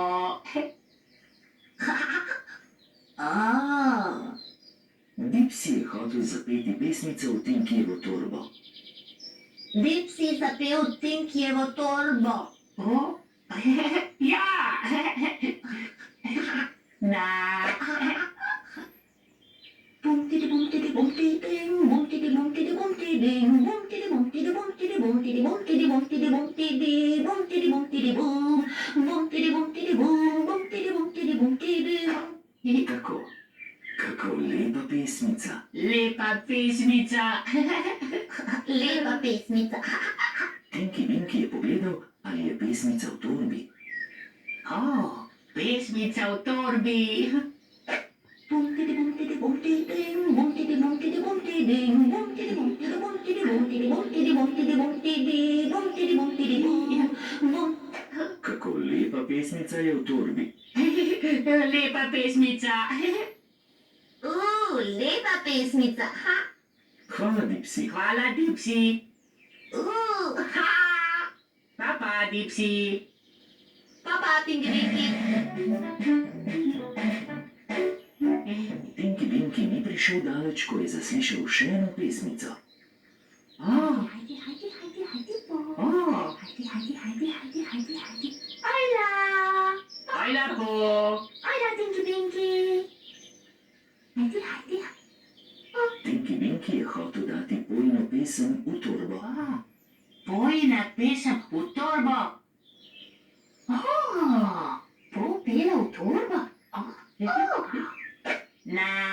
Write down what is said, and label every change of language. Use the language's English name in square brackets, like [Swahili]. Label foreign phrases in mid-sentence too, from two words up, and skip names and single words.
[Slovenian] Dipsy je hotel zapeti pesmico v Tinkyjevo torbo. Dipsy zapel Tinkyjevo torbo. Ja. Na. Bum-tidi bum-tidi bum-tidi ding, bum-tidi bum-tidi bum-tidi ding, bum-tidi bum-tidi bum-tidi bum-tidi bum-tidi bum-tidi bum-tidi, bum-tidi bum-tidi bum, bum-tidi bum-tidi bum, bum-tidi bum-tidi bum-tidi. Kako lepa pesmica. Lepa pesmica. Lepa pesmica. Tinky Winky je pogledal, ali je pesmica v torbi. Pesmica v torbi. Bum-tidi bum-tidi bum-tidi ding, bum-tidi bum-tidi bum-tidi ding, bum-tidi bum-tidi bum-tidi bum-tidi bum-tidi bum-tidi bum-tidi, bum-tidi bum-tidi bum, bum. Kako lepa pesmica je v torbi. Lepa pesmica. Lepa pesmica. Hvala, Dipsy. Hvala, Dipsy. Pa, Dipsy. Pa, Tinky Winky. Tinky Winky ni prišel daleč, ko je zaslišal še eno pesmico. Hajdi, hajdi, hajdi, hajdi, po. Hajdi, hajdi, hajdi, hajdi, hajdi, hajdi. Hola. Hola, po. Hola, Tinky Winky. Hajdi, hajdi. Tinky Winky je hotel dati bojno pesem v torbo. Bojna pesem v torbo. Popela v torbo. Na.